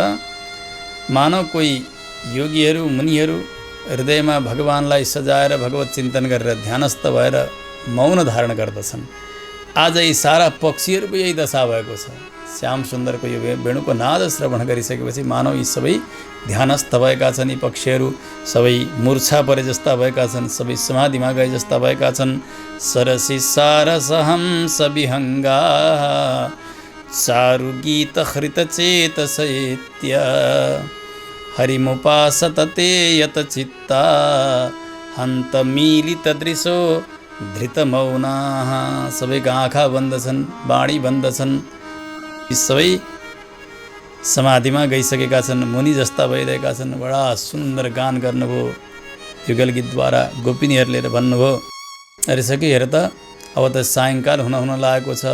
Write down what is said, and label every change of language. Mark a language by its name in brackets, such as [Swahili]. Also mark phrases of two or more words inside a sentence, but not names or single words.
[Nepali] मानव कोही योगीहरू मुनिहरू हृदयमा भगवानलाई सजाएर भगवत चिन्तन गरेर ध्यानस्थ भएर मौन धारण गर्दछन्। आज यी सारा पक्षीहरूको यही दशा भएको छ। श्याम सुन्दरको यो वेणुको नाद श्रवण गरिसकेपछि मानव यी सबै ध्यानस्थ भएका छन्। यी पक्षीहरू सबै मूर्छा परे जस्ता भएका छन्, सबै समाधिमा गए जस्ता भएका छन्। [Sanskrit] सरसी सारसहं सविहङ्गा चारु गीत हृत चेतसैत्य, हरिमुपासतते यत चित्ता हन्त मिलित दृशो धृत मौनाः। [Nepali] सबैका आँखा बन्द छन्, बाणी बन्द छन्, यी सबै समाधिमा गइसकेका छन्, मुनि जस्ता भइरहेका छन्। बडा सुन्दर गान गर्नुभयो युगल गीतद्वारा गोपिनीहरूले भन्नुभयो। अरे सके हेर त, अब त सायङ्काल हुन लागेको छ।